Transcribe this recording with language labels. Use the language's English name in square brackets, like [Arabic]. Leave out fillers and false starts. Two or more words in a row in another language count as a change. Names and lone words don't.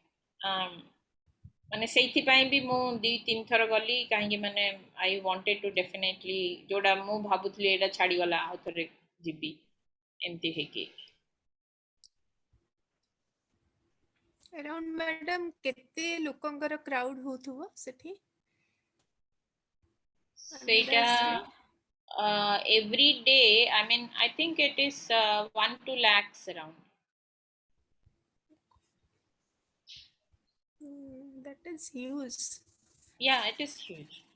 [Odia] ମାନେ ସେଇଥିପାଇଁ ବି ମୁଁ 2-3 ଥର ଗଲି କାହିଁକି ମାନେ [English] I wanted to definitely [Odia] ଯୋଉଟା ମୁଁ ଭାବୁଥିଲି ଏଇଟା ଛାଡ଼ିଗଲା ଆଉ ଥରେ ଯିବି ଏମିତି ହେଇକି ଆରାଉଣ୍ଡ ମ୍ୟାଡାମ କେତେ ଲୋକଙ୍କର କ୍ରାଉଡ ହେଉଥିବ ସେଠି [English] ସେଇଟା every day I mean I think it is 1-2 lakhs around. That is huge. Yeah, it is huge.